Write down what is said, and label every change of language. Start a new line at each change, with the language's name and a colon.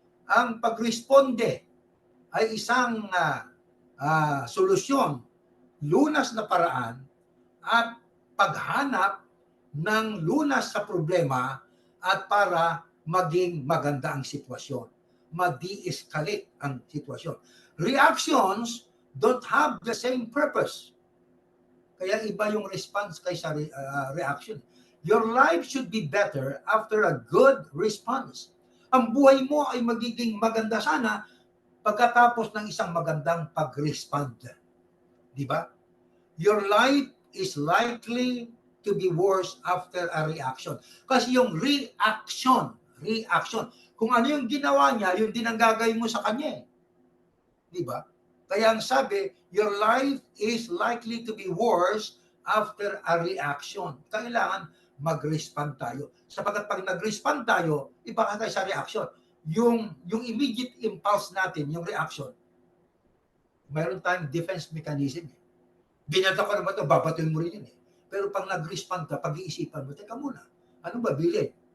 Filipino: Ang pagresponde ay isang solusyon, lunas na paraan at paghanap ng lunas sa problema at para maging maganda ang sitwasyon. Ma-de-escalate ang sitwasyon.
English: Reactions don't have the same purpose. Kaya iba yung response kaysa reaction. Your life should be better after a good response.
Filipino: Ang buhay mo ay magiging maganda sana pagkatapos ng isang magandang pag-respond. Di ba?
English: Your life is likely to be worse after a reaction.
Filipino: Kasi yung reaction, kung ano yung ginawa niya, yun din ang gagawin mo sa kanya. Di ba?
English: Kaya ang sabi, your life is likely to be worse after a reaction.
Filipino: Kailangan mag-respond tayo. Sapagkat pag nag-respond tayo, iba ka tayo sa reaction. Yung immediate impulse natin, yung reaction, mayroon tayong defense mechanism. Binato ka naman ito, babatuin mo rin yun. Pero pag nag-respond ka, pag-iisipan mo, teka muna, ano ba bilid?